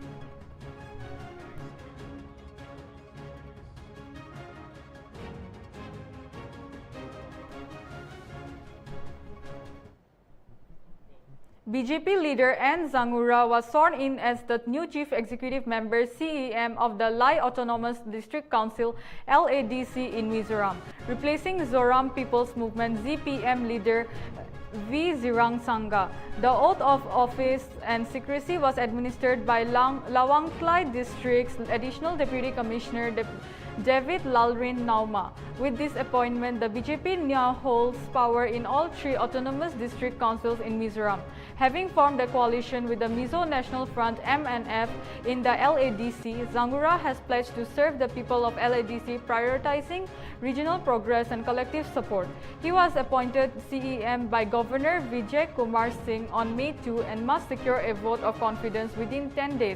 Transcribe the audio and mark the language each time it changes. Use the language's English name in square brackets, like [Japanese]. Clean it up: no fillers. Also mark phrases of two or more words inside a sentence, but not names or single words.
[English] BJP leader N. Zangura was sworn in as the new Chief Executive Member (CEM) of the Lai Autonomous District Council (LADC) in Mizoram, replacing Zoram People's Movement (ZPM) leader V. Zirangsanga. The oath of office and secrecy was administered by Lawangtlai District's Additional Deputy Commissioner David Lalrin Nauma. With this appointment, the BJP now holds power in all 3 autonomous district councils in Mizoram. Having formed a coalition with the Mizo National Front (MNF) in the LADC, Zangura has pledged to serve the people of LADC, prioritizing regional progress and collective support. He was appointed CEM by Governor Vijay Kumar Singh on May 2 and must secure a vote of confidence within 10 days.